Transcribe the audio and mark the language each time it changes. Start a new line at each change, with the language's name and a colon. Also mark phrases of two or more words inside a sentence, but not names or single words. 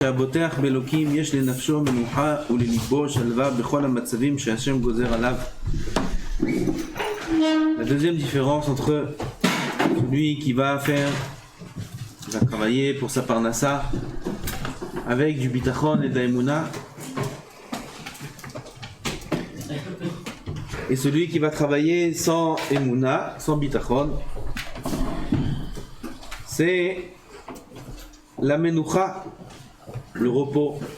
Hebrew: שהבוטח באלוקים יש לנפשו מנוחה ולליבו שלווה בכל המצבים שהשם גוזר עליו.
French: La deuxième différence entre celui qui va travailler pour sa parnassa avec du bitachon et de la émouna et celui qui va travailler sans émouna, sans bitachon, c'est la menoucha, le repos.